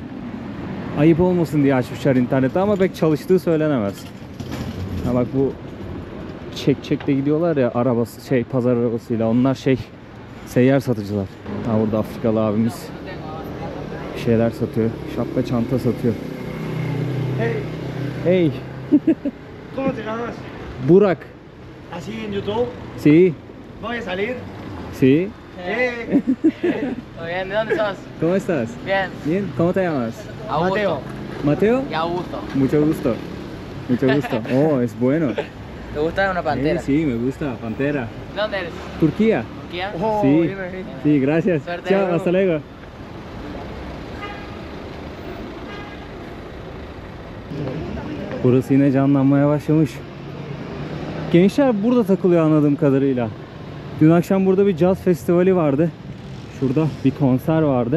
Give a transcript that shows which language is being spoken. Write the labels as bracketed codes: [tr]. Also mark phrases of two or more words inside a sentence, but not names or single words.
[tr] Ayıp olmasın diye açmışlar internette ama pek çalıştığı söylenemez. Ha bak, bu çekçekle gidiyorlar ya, arabası pazar arabasıyla, onlar seyyar satıcılar. Ha, burada Afrikalı abimiz bir şeyler satıyor. Şapka, çanta satıyor. Hey. [es] ¿Cómo te llamas? Burak. ¿Así en YouTube? Sí. ¿Voy a salir? Sí. Muy bien, ¿de dónde sos? ¿Cómo estás? Bien. Bien. ¿Cómo te llamas? Augusto. Mateo. Mateo. Y Augusto. Mucho gusto. Mucho gusto. Oh, es bueno. ¿Te gusta una pantera? Sí, me gusta. Pantera. ¿De dónde eres? Turquía. ¿Turquía? Oh, Sí. bien, bien. Sí, gracias. Suerte. Chao, hasta luego. [tr] Burası yine canlanmaya başlamış. Gençler burada takılıyor anladığım kadarıyla. Dün akşam burada bir caz festivali vardı. Şurada bir konser vardı.